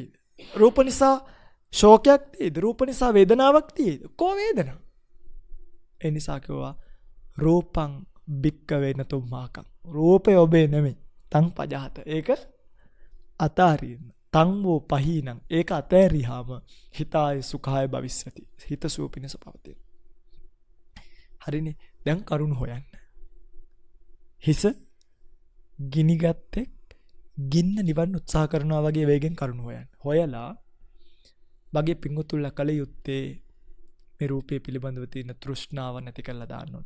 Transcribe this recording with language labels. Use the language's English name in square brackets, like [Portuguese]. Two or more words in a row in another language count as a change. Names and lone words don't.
[Sinhala] රූප නිසා ශෝකයක් තියෙයිද? රූප නිසා වේදනාවක් තියෙයිද? කෝ වේදනාව? ඒ නිසා කිව්වා [Pali] රූපං භික්කවේ නතුම්මාකං. [Sinhala] රූපය ඔබේ නෙමෙයි. [Pali] තං පජහත. [Sinhala] ඒක අතාරින්න. [Pali] තං වූ පහීනං. [Sinhala] ඒක අතෑරියාම [Pali] හිතාය සුඛාය භවිස්සති. [Sinhala] හිත සුව පිණිස පවතින. හරිනේ. දැන් කරුණ හොයන්න. හිස ගිනිගත්තෙක් ගින්න නිවන්න උත්සාහ කරනවා වගේ වේගෙන් කරුණ හොයන්න. හොයලා බගේ පිංගුතුල්ලා කල යුත්තේ මේ රූපේ පිළිබඳව තියෙන තෘෂ්ණාව නැති කරලා දාන්න ඕනේ.